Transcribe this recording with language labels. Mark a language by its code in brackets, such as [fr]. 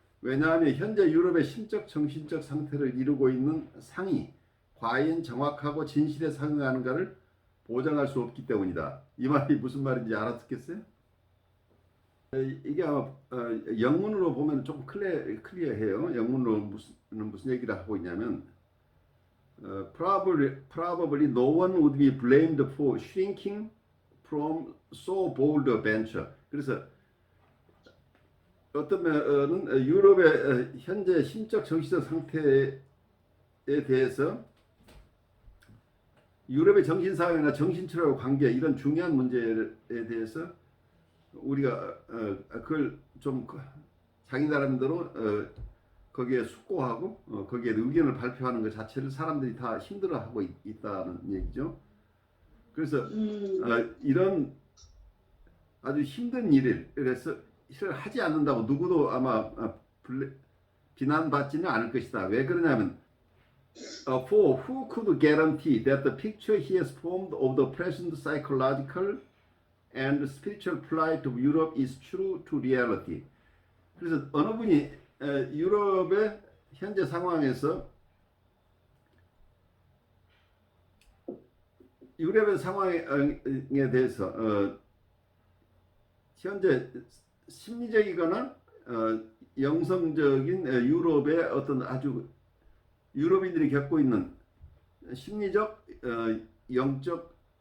[ko] 왜냐하면 현재 유럽의 심적 정신적 상태를 이루고 있는 상이 과연 정확하고 진실에 상응하는가를 보장할 수 없기 때문이다. 이 말이 무슨 말인지 알아듣겠어요? 이게 아마 영문으로 보면 좀 클리어해요. 영문으로 무슨 얘기를 하고 있냐면 [en] probably no one would be blamed for shrinking from so bold a venture. [ko] 그래서 어떤 면은 유럽의 현재 심적 정신적 상태에 대해서 유럽의 정신사회나 정신치료와 관계 이런 중요한 문제에 대해서 우리가 그걸 좀 자기 나름대로 거기에 숙고하고 거기에 의견을 발표하는 것 자체를 사람들이 다 힘들어하고 있다는 얘기죠. 그래서 이런 아주 힘든 일을 하지 않는다고 누구도 아마 비난받지는 않을 것이다. 왜 그러냐면 [en] for who could guarantee that the picture he has formed of the present psychological and spiritual plight of Europe is true to reality. [ko] 그래서 어느 분이 유럽의 현재 상황에서 유럽의 상황에 대해서 현재 심리적이거나 영성적인 유럽의 어떤 아주 유럽인들이 겪고 있는 심리적 영적